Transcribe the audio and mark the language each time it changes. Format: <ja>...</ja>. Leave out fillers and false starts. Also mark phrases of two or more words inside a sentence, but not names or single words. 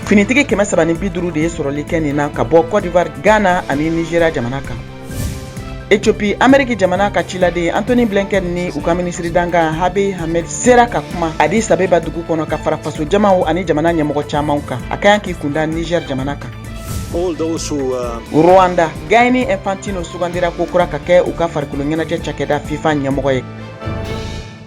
<bm>Finitigi 350 de ye sɔrɔli kɛ nin na ka bɔ Côte d'Ivoire, Ghana ani Nigeria jamana kan. Ethiopie Ameriki jamana ka ciladen Anthony Blinken ni u ka minisiri dankan Abiy Ahmed sera ka kuma Addis Abeba dugu kɔnɔ ka fara faso jamaw ani jamana ɲɛmɔgɔ camanw kan. A ka k'i kunda Niger jamana kan.</bm> <en>All those who</en> <bm>Rwanda Gianni Infantino sugandira ko kura ka kɛ u ka farikolo ɲɛnajɛ cakɛda FIFA ɲɛmɔgɔ ye.</bm>